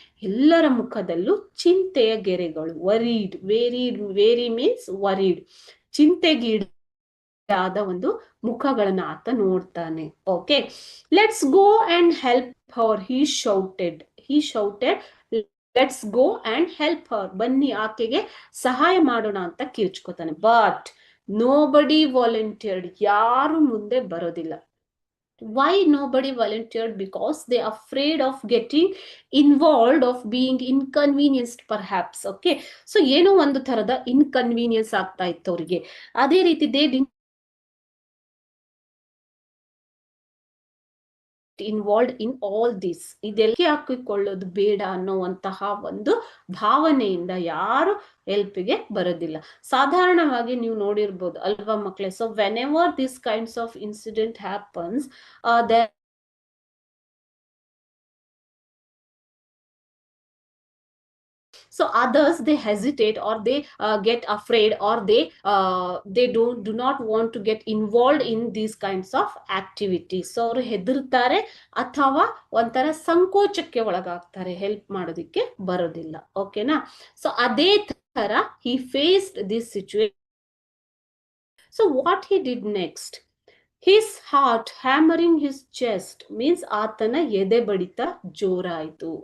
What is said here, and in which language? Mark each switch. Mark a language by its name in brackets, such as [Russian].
[Kannada] ಎಲ್ಲರ ಮುಖದಲ್ಲೂ ಚಿಂತೆಯ ಗೆರೆಗಳು. [English] weary means worried, [Kannada] ಚಿಂತೆಗೀಡ ಆದ ಒಂದು ಮುಖಗಳನ್ನ ಆತ ನೋಡ್ತಾನೆ. Okay. [English] Let's go and help her. He shouted let's go and help her. [Kannada] ಬನ್ನಿ ಆಕೆಗೆ ಸಹಾಯ ಮಾಡೋಣ ಅಂತ ಕಿರ್ಚ್ಕೋತಾನೆ. [English] But nobody volunteered. [Kannada] ಯಾರು ಮುಂದೆ ಬರೋದಿಲ್ಲ. [English] Why nobody volunteered? Because they are afraid of getting involved, of being inconvenienced perhaps. Okay. [Kannada] So ಏನೋ ಒಂದು ತರದ ಇನ್ಕನ್ವೀನಿಯನ್ಸ್ ಆಗ್ತಾ ಇತ್ತು ಅವ್ರಿಗೆ. ಅದೇ ರೀತಿ [English] They involved in all this. [Kannada] ಇದೆಲ್ಲ ಹಾಕಿಕೊಳ್ಳೋದು ಬೇಡ ಅನ್ನುವಂತಹ ಒಂದು ಭಾವನೆಯಿಂದ ಯಾರು ಹೆಲ್ಪ್ಗೆ ಬರೋದಿಲ್ಲ. ಸಾಧಾರಣವಾಗಿ ನೀವು ನೋಡಿರ್ಬೋದು ಅಲ್ವಾ ಮಕ್ಕಳೇ? So when ever this kinds of incident happens, [English] so others, they hesitate or they get afraid or they do not want to get involved in these kinds of activities. [Kannada] So ಅವರು ಹೆದರ್ತಾರೆ ಅಥವಾ ಒಂಥರ ಸಂಕೋಚಕ್ಕೆ ಒಳಗಾಗ್ತಾರೆ, ಹೆಲ್ಪ್ ಮಾಡೋದಿಕ್ಕೆ ಬರೋದಿಲ್ಲ. ಓಕೆನಾ? [English] so [Kannada] ಅದೇ ತರ [English] he faced this situation. So what he did next? His heart hammering his chest means [Kannada] ಆತನ ಎದೆ ಬಡಿತ ಜೋರಾಯಿತು.